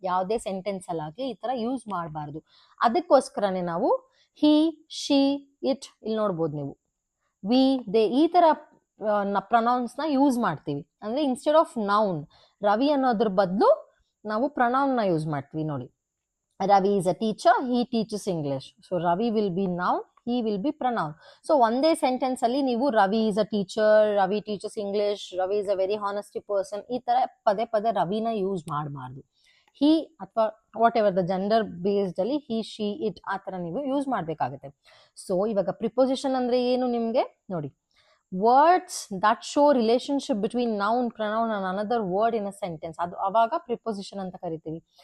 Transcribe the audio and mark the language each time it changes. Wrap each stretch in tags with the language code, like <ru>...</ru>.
<kn>ಯಾವುದೇ ಸೆಂಟೆನ್ಸ್ ಅಲ್ಲಾಗ್ಲಿ ಈ ತರ ಯೂಸ್ ಮಾಡಬಾರ್ದು. ಅದಕ್ಕೋಸ್ಕರನೇ ನಾವು ಹಿ, ಶಿ, ಇಟ್ ಇಲ್ಲಿ ನೋಡ್ಬೋದು ನೀವು, ವಿ, ದೇ ಈ ತರ ಪ್ರೊನೌನ್ಸ್ ನ ಯೂಸ್ ಮಾಡ್ತೀವಿ. ಅಂದ್ರೆ</kn> <en>instead of noun</en> <kn>ರವಿ ಅನ್ನೋದ್ರ ಬದಲು ನಾವು ಪ್ರೊನೌನ್ ನ ಯೂಸ್ ಮಾಡ್ತೀವಿ. ನೋಡಿ,</kn> <en>Ravi is a teacher, he teaches English. So Ravi will be noun, he will be pronoun. So</en> <kn>ಒಂದೇ ಸೆಂಟೆನ್ಸ್ ಅಲ್ಲಿ ನೀವು Ravi</kn> <en>is a teacher,</en> <kn>Ravi</kn> <en>teaches English,</en> <kn>Ravi</kn> <en>is a very honesty person</en> <kn>ಈ ತರ ಪದೇ ಪದೇ ರವಿನ ಯೂಸ್ ಮಾಡಬಾರ್ದು. ಹಿ ಅಥವಾ</kn> <en>whatever the gender based</en> <kn>ಅಲ್ಲಿ ಹಿ, ಶಿ, ಇಟ್ ಆ ತರ ನೀವು ಯೂಸ್ ಮಾಡ್ಬೇಕಾಗುತ್ತೆ.</kn> <en>so</en> <kn>ಇವಾಗ</kn> <en>preposition</en> <kn>ಅಂದ್ರೆ ಏನು ನಿಮ್ಗೆ ನೋಡಿ,</kn> <en>words that show relationship between noun, pronoun and another word in a sentence,</en> <kn>ಅದು ಅವಾಗ</kn> <en>preposition</en> <kn>ಅಂತ ಕರಿತೀವಿ.</kn>